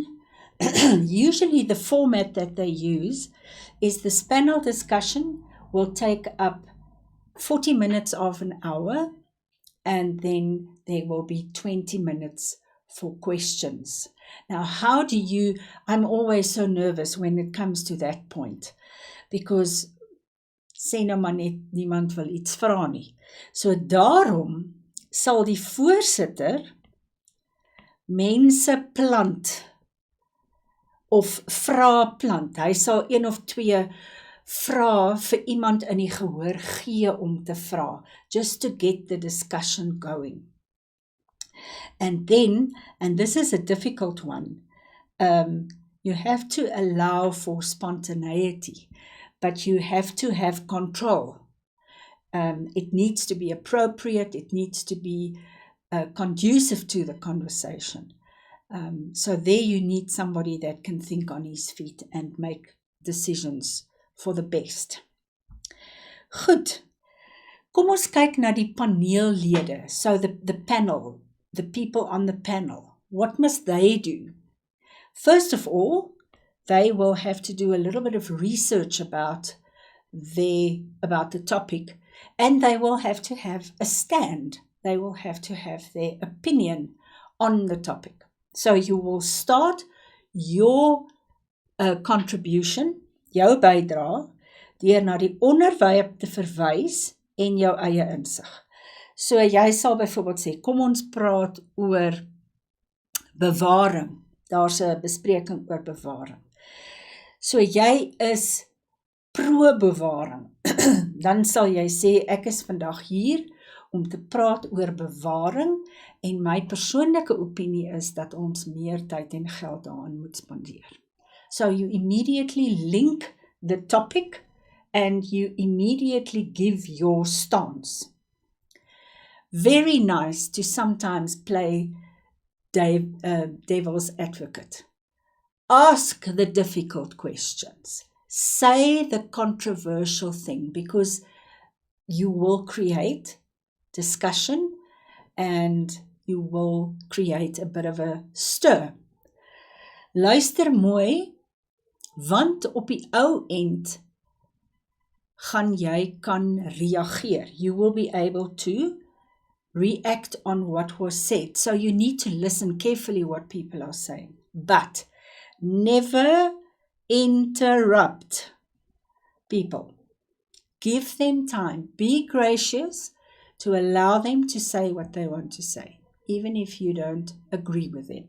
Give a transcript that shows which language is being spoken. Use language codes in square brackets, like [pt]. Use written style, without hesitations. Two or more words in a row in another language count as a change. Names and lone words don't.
[en] Usually the format that they use is this panel discussion will take up 40 minutes of an hour, and then there will be 20 minutes for questions. Now, how do you, I'm always so nervous when it comes to that point, because [af] sê nou maar net niemand wil iets vra nie. So daarom sal die voorsitter mense plant of vra plant. Hy sal 1 of 2 vra vir iemand in die gehoor gee om te vra, [en] just to get the discussion going. And then, and this is a difficult one, you have to allow for spontaneity, but you have to have control. It needs to be appropriate, it needs to be conducive to the conversation. So there you need somebody that can think on his feet and make decisions for the best. [af] Goed, kom ons kyk na die paneellede. [en] So the panel, the people on the panel, what must they do? First of all, they will have to do a little bit of research about the topic, and they will have to have a stand. They will have to have their opinion on the topic. So you will start your contribution, [af] jou bydra, deur na die onderwerp te verwys en jou eie insig. So jy sal byvoorbeeld sê, kom ons praat oor bewaring. Daar's 'n bespreking oor bewaring. So jy is pro-bewaring. Dan sal jy sê, ek is vandag hier om te praat oor bewaring, en my persoonlike opinie is dat ons meer tyd en geld daaraan moet spandeer. [en] So you immediately link the topic and you immediately give your stance. Very nice to sometimes play devil's advocate. Ask the difficult questions. Say the controversial thing, because you will create discussion and you will create a bit of a stir. [af] Luister mooi, want op die ou end gaan jy kan reageer. [en] You will be able to react on what was said. So you need to listen carefully what people are saying. But never interrupt people. Give them time. Be gracious to allow them to say what they want to say, even if you don't agree with them.